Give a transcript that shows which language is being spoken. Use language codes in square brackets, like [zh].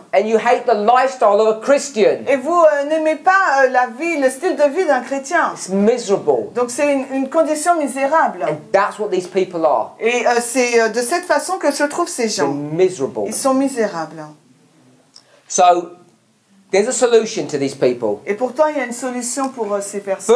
[en] and you hate the lifestyle of a Christian. [fr] Et vous n'aimez pas la vie, le style de vie d'un chrétien. [en] It's miserable. [fr] Donc c'est une condition misérable. [en] And that's what these people are. [fr] Et c'est de cette façon que se trouvent ces [en] They're [fr] gens. [en] miserable. [fr] Ils sont misérables. [en] So there's a solution to these people. [fr] Et pourtant, il y a une solution pour ces personnes.